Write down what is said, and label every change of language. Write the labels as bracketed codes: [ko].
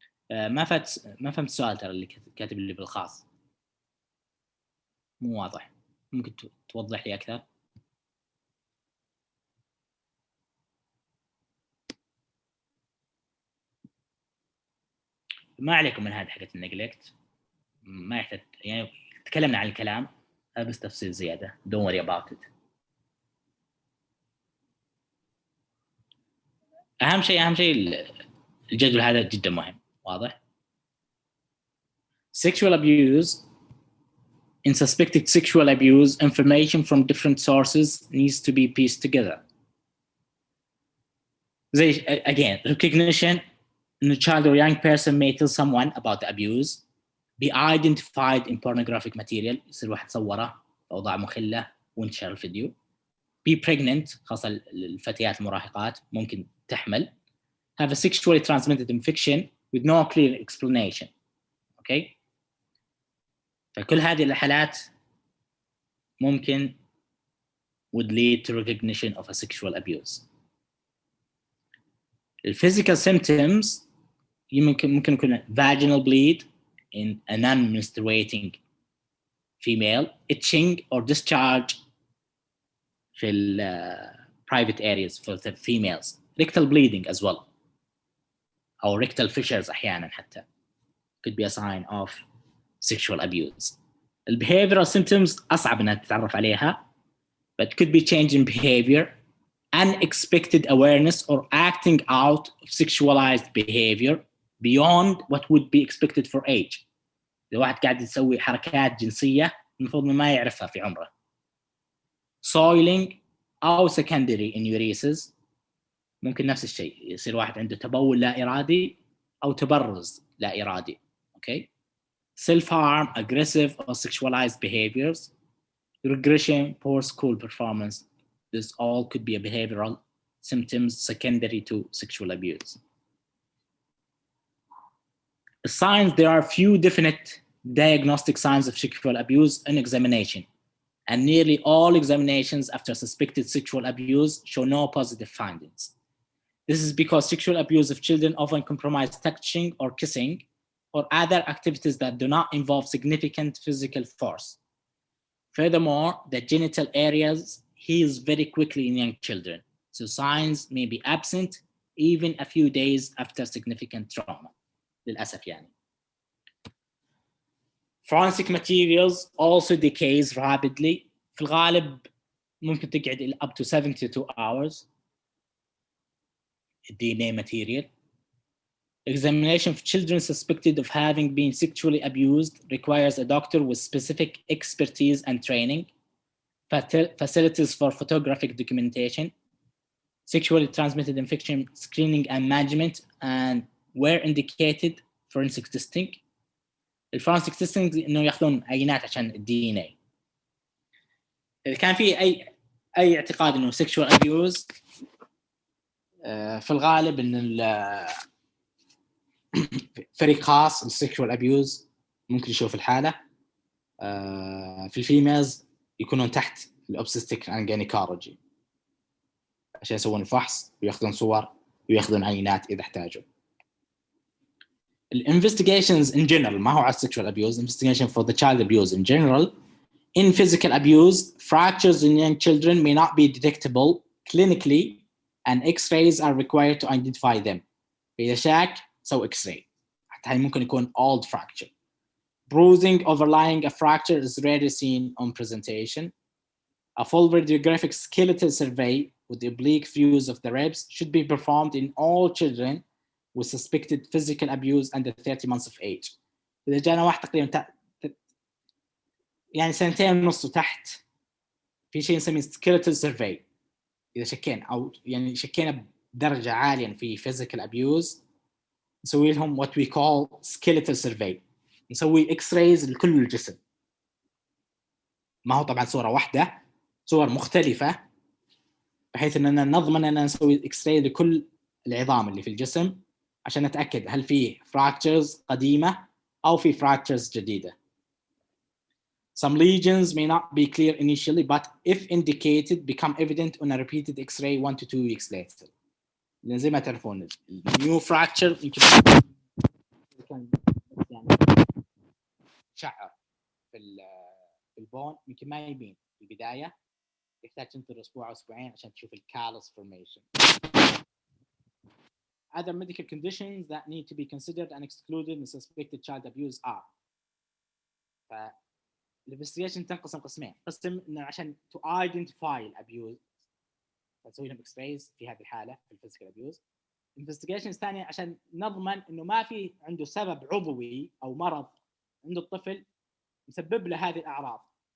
[ar] ما فهمت السؤال ترى، اللي كاتب لي بالخاص مو واضح، ممكن توضح لي أكثر؟ ما عليكم من هذه حقت النجلكت، ما يحتاج يعني تكلمنا عن الكلام، هذا بس تفصيل زيادة. [en] don't worry about it. [ar] أهم شيء الجدول هذا جدا مهم، واضح؟ [en] Sexual abuse. In suspected sexual abuse, information from different sources needs to be pieced together. Again, recognition. A child or young person may tell someone about the abuse, be identified in pornographic material، [ar] يصير واحد صوره بأوضاع مخلة وانتشر الفيديو. [en] be pregnant، [ar] خاصة الفتيات المراهقات ممكن تحمل. [en] have a sexually transmitted infection with no clear explanation. Okay. [ar] فكل هذه الحالات ممكن [en] would lead to recognition of a sexual abuse. The physical symptoms [ar] ممكن يكون [en] vaginal bleed in a non-menstruating female, itching or discharge [ar] في [en] private areas for the females, rectal bleeding as well, or rectal fissures [ar] أحيانا حتى [en] could be a sign of sexual abuse. The behavioral symptoms [ar] أصعب أنها تتعرف عليها, [en] but could be change in behavior, unexpected awareness or acting out of sexualized behavior beyond what would be expected for age. [ar] إذا واحد قاعد يسوي حركات جنسية المفروض ما يعرفها في عمره. Soiling أو secondary enuresis، ممكن نفس الشيء، يصير واحد عنده تبول لا إرادي أو تبرز لا إرادي. [en] Okay. Self-harm, aggressive or sexualized behaviors, regression, poor school performance. This all could be a behavioral symptoms secondary to sexual abuse. The signs, there are few definite diagnostic signs of sexual abuse in examination, and nearly all examinations after suspected sexual abuse show no positive findings. This is because sexual abuse of children often compromise touching or kissing or other activities that do not involve significant physical force. Furthermore, the genital areas heals very quickly in young children, so signs may be absent even a few days after significant trauma. [ar] للأسف يعني. [en] Forensic materials also decays rapidly. [ar] في الغالب ممكن تقعد [en] up to 72 hours. DNA material. Examination of children suspected of having been sexually abused requires a doctor with specific expertise and training, facilities for photographic documentation, sexually transmitted infection screening and management, and where indicated forensic testing. [ar] الفورنسيك تيستنج انه ياخذون عينات عشان الدي ان اي. اذا كان في اي اعتقاد انه [en] sexual abuse، [ar] في الغالب ان فريق خاص السكشوال ابيوز ممكن يشوف الحاله. في الفيميلز يكونون تحت الاوبستيك اند جينيكولوجي عشان يسوون الفحص وياخذون صور وياخذون عينات اذا احتاجوا. [en] Investigations in general [ar] ما هو على [en] sexual abuse, investigation for the child abuse in general. In physical abuse, fractures in young children may not be detectable clinically and x-rays are required to identify them. [ar] إذا شاك سوي x-ray حتى هاي ممكن يكون old fracture. [en] Bruising overlying a fracture is rarely seen on presentation. A full radiographic skeletal survey with oblique views of the ribs should be performed in all children with suspected physical abuse under 30 months of age. [ar] إذا جانا واحد تقريبا يعني 2.5 سنين تحت، في شيء نسميه skeletal survey. إذا شكينا أو يعني شكينا بدرجة عالية في physical abuse نسوي لهم [en] what we call skeletal survey، [ar] نسوي x-rays لكل الجسم ما هو طبعا صوره واحده، صور مختلفه، بحيث اننا نضمن اننا نسوي اكس راي لكل العظام اللي في الجسم عشان نتاكد هل في fractures قديمه او في fractures جديده. [en] Some lesions may not be clear initially, but if indicated, become evident on a repeated X-ray 1 to 2 weeks later. [ar] لأن زي ما تعرفون new fracture يمكن كان يعني شعر في البون يمكن ما يبين في البداية، يحتاج تنتظر أسبوع أو أسبوعين عشان تشوف الكالس formation. [en] Other medical conditions that need to be considered and excluded in suspected child abuse are. [ar] الانفستيجيشن تنقسم قسمين، قسم انه عشان [en] to identify [ar] الابيوز نسوي لهم اكس رايز في هذه الحاله في الفيزيكال ابيوز. انفستيجيشن ثانيه عشان نضمن انه ما في عنده سبب عضوي او مرض عند الطفل مسبب له هذه الاعراض.